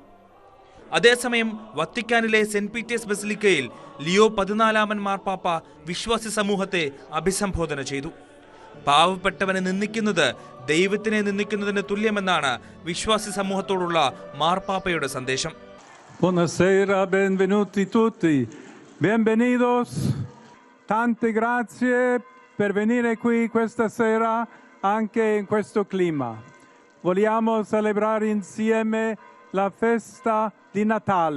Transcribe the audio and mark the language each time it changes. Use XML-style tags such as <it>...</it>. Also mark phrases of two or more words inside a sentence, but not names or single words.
<ml>അതേസമയം വത്തിക്കാനിലെ സെന്റ് പീറ്റേഴ്സ് ബസിലിക്കയിൽ ലിയോ 14 മാർപ്പാപ്പ വിശ്വാസി സമൂഹത്തെ അഭിസംബോധന ചെയ്തു. പാവപ്പെട്ടവനെ നിന്ദിക്കുന്നത് ദൈവത്തിനെ നിന്ദിക്കുന്നതിന് തുല്യമെന്നാണ് വിശ്വാസി സമൂഹത്തോടുള്ള മാർപ്പാപ്പയുടെ സന്ദേശം.</ml> <it>Buonasera, benvenuti tutti.</it> <es>Bienvenidos.</es> <it>Tante grazie per venire qui questa sera anche in questo clima. Vogliamo celebrare insieme la festa di Natale.</it>